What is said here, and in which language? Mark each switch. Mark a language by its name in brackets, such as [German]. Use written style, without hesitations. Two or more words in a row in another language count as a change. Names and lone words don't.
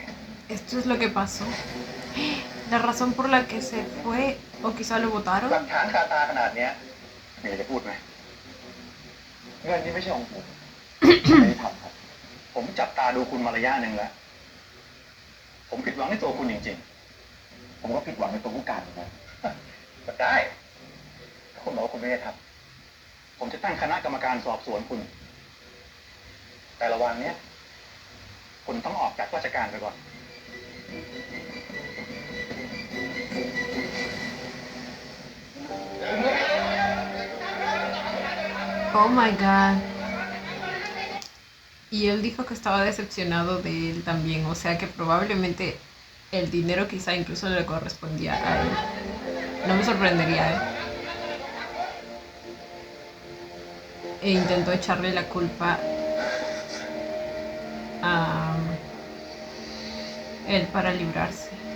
[Spanish] Esto es lo que pasó. La razón por la que se fue, o quizá lo [Thai] หลั [Spanish] votaron. [Thai] กฐานคาตาขนาดเนี้ยมีอะไรจะพูดไหมเงินนี้ไม่ใช่ของผม ไม่ได้ทำครับ ผมจับตาดูคุณมาระยะหนึ่งแล้ว ผมผิดหวังในตัวคุณจริงๆ ผมก็ผิดหวังในตัวผู้การเหมือนกันก็ได้ถ้าคุณบอกว่าคุณไม่ได้ทำผมจะตั้งคณะกรรมการสอบสวนคุณ แต่ระหว่างเนี้ยคุณต้องออกจากราชการไปก่อน [English] Oh my god. [Spanish] Y él dijo que estaba decepcionado de él también, o sea que probablemente el dinero quizá incluso le correspondía a él. No me sorprendería, ¿eh? E intentó echarle la culpa a él para librarse.